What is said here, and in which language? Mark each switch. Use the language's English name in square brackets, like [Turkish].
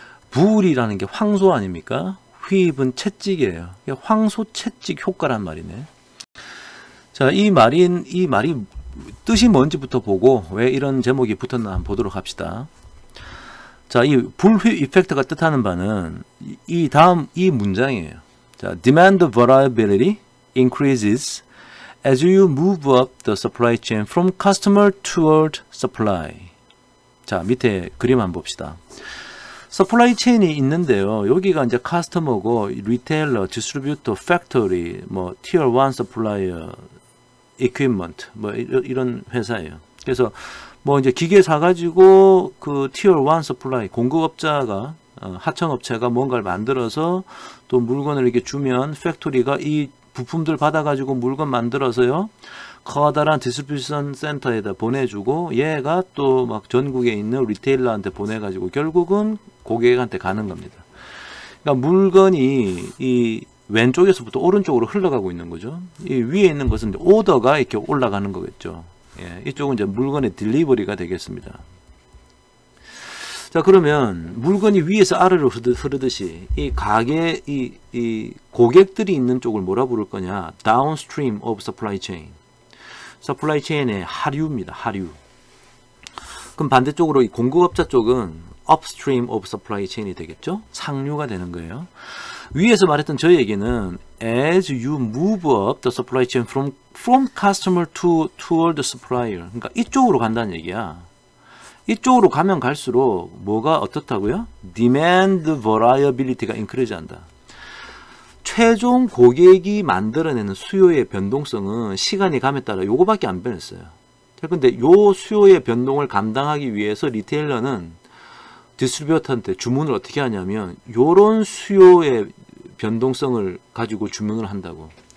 [Korean] 불이라는 게 황소 아닙니까? 휘입은 채찍이에요. 황소 채찍 효과란 말이네. 자, 이 말이 뜻이 뭔지부터 보고 왜 이런 제목이 붙었나 한번 보도록 합시다. 자, 이 불휘 이펙트가 뜻하는 바는 이 문장이에요. [English] 자, demand variability increases as you move up the supply chain from customer toward supply. [Korean] 자, 밑에 그림 한번 봅시다. 서플라이 체인이 있는데요. 여기가 이제 카스터머고 리테일러, 디스트리뷰터, 팩토리, 티어 1 서플라이어, equipment, 이런 회사예요. 그래서 이제 기계 사가지고 그 티어 1 서플라이 공급업자가 하청업체가 뭔가를 만들어서 또 물건을 이렇게 주면 팩토리가 이 부품들 받아가지고 물건 만들어서요 커다란 디스트리뷰션 센터에다 보내주고 얘가 또 막 전국에 있는 리테일러한테 보내가지고 결국은 고객한테 가는 겁니다. 그러니까 물건이 이 왼쪽에서부터 오른쪽으로 흘러가고 있는 거죠. 이 위에 있는 것은 오더가 이렇게 올라가는 거겠죠. 예, 이쪽은 이제 물건의 딜리버리가 되겠습니다. 자, 그러면 물건이 위에서 아래로 흐르듯이 이 가게, 이 고객들이 있는 쪽을 뭐라 부를 거냐? [English] Downstream of supply chain. [Korean] 서플라이 체인의 하류입니다. 하류. 그럼 반대쪽으로 이 공급업자 쪽은 [English] upstream of supply chain [Korean] 이 되겠죠? 상류가 되는 거예요. 위에서 말했던 저 얘기는 [English] as you move up the supply chain from customer toward the supplier. [Korean] 그러니까 이쪽으로 간다는 얘기야. 이쪽으로 가면 갈수록 뭐가 어떻다고요? [English] demand variability가 increase 한다. [Korean] 최종 고객이 만들어내는 수요의 변동성은 시간이 감에 따라 요거밖에 안 변했어요. 근데 요 수요의 변동을 감당하기 위해서 리테일러는 디스트리뷰터한테 주문을 어떻게 하냐면 요런 수요의 변동성을 가지고 주문을 한다고.